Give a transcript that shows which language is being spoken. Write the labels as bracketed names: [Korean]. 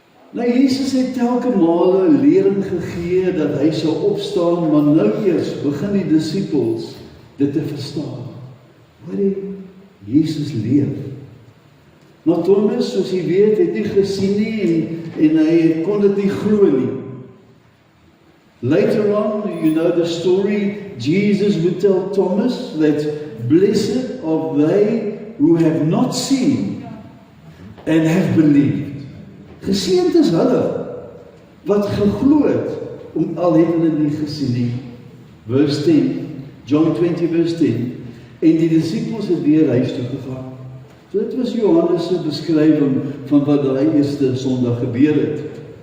[Afrikaans] Nou, Jesus het telke male lering gegee, dat hy sou opstaan, maar nou eers begin die disippels dit te verstaan. Hoor jy, Jesus leef. Maar Thomas, soos jy weet, het nie gesien nie, en hy kon dit nie glo nie. [English] Later on, you know the story, Jesus would tell Thomas that blessed are they who have not seen and have believed. [Afrikaans] Geseënd is hulle wat geglo het, al het hulle nie gesien nie. [English] Verse 10, John 20 verse 10, [Afrikaans] en die disippels het weer huis toe gegaan. So dit was Johannes se beskrywing van wat daai eerste Sondag gebeur het.